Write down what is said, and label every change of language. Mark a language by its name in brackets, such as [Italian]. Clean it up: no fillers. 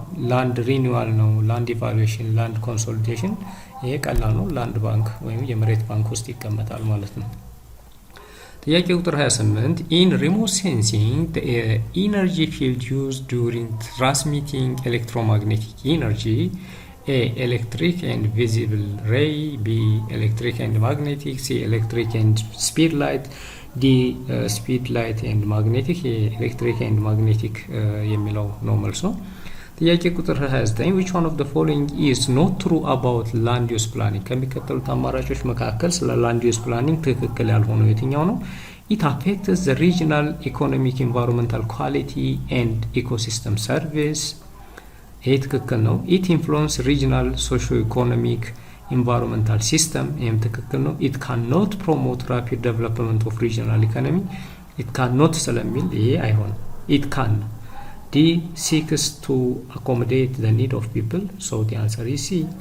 [English] ላንድ ሪኒዋል ነው? ላንድ ኢቫሉዌሽን፣ ላንድ ኮንሶሊዴሽን? [Amharic] ይሄ ቀላል ነው። ላንድ ባንክ ወይም የመሬት ባንክ ውስጥ ይቀመጣል ማለት ነው። ጥያቄ ቁጥር 28 [English] in remote sensing the energy field used during transmitting electromagnetic energy. A. Electric and visible ray, B. Electric and magnetic, C. Electric and speed light, D. Speed light and magnetic. Electric and magnetic [Amharic] የሚለው ነው መልሱ። ጥያቄ ቁጥር 29 [English] which one of the following is not true about land use planning? [Amharic] ከሚከተሉት አማራጮች መካከል ስለ land use planning ትክክል ያልሆነው የትኛው ነው? [English] It affects the regional economic environmental quality and ecosystem service. [Amharic] ይሄ ትክክል ነው። [English] ኢት ኢንፍሉዌንስ ሪጂናል ሶሾ ኢኮኖሚክ ኢንቫይሮንመንታል ሲስተም፣ [Amharic] ይሄም ትክክል ነው። [English] ኢት ካን ኖት ፕሮሞት ራፒድ ዴቨሎፕመንት ኦፍ ሪጂናል ኢኮኖሚ፣ ኢት ካን ኖት [Amharic] ስለሚል ይሄ አይሆንም። [English] ኢት ካን ነው። ዲ ሲክስ ቱ አኮሞዴት ዘ ኒድ ኦፍ ፒፕል፣ ሶ ዲ አንሰር ኢዝ ሲ።